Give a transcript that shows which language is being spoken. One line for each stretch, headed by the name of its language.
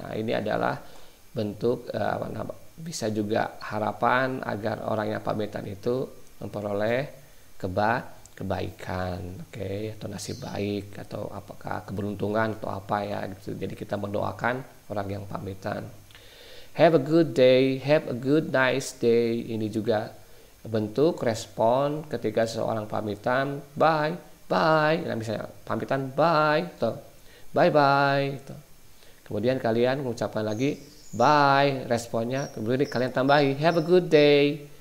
Indonesian: Nah, ini adalah bentuk bisa juga harapan agar orang yang pamitan itu memperoleh kebaikan, oke, atau nasib baik, atau apakah keberuntungan atau apa ya gitu. Jadi kita mendoakan orang yang pamitan.
English: Have a good day, have a good nice day.
Indonesian: Ini juga bentuk respon ketika seseorang pamitan, bye. Nah, misalnya pamitan bye, tuh, bye. Tuh. Kemudian kalian mengucapkan lagi bye, responnya. Kemudian kalian tambahi
English: have a good day.